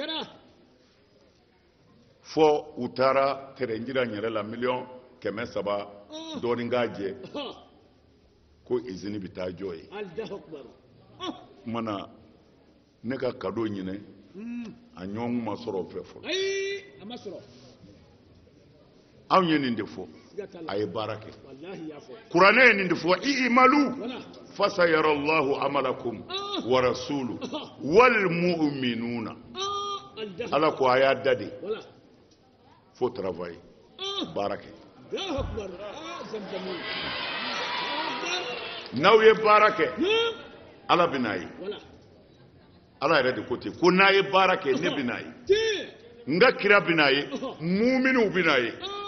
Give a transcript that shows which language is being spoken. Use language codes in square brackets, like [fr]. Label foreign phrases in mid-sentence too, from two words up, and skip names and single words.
[bm] fɔ u taara terrain jira n yɛrɛ la 300,000 dɔɔnin k'a jɛ ko usine bɛ taa jɔ ye kumana ne ka cadeau ɲinɛ a ɲɔgɔn ma sɔrɔ o fɛ fɔlɔ anw ye nin de fɔ a ye baara kɛ kuranɛ ye nin de fɔ [ar] اعملوا فسيرى الله عملكم ورسوله والمؤمنون [bm] ala ko a y'a da de [fr] faut travailler [bm] baara kɛ n'aw ye baara kɛ ala bɛ n'a ye ala yɛrɛ de ko ten ko n'a ye baara kɛ ne bɛ n'a ye n ka kira bɛ n'a ye muminiw bɛ n'a ye